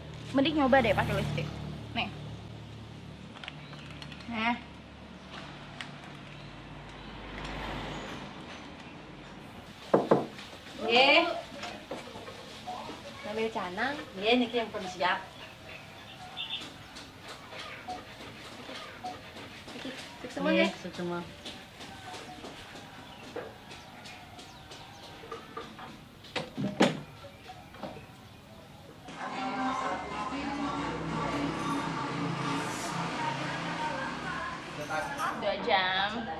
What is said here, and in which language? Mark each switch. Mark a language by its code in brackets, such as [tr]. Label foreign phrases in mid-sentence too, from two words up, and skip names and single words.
[id] Mending nyoba deh pakai lipstick. Nih. Nah. Nggih. Ngambil canang. [ban] Nggih niki [id] yang pun siap. Sip semua ya. Nggih, semua. Dua jam.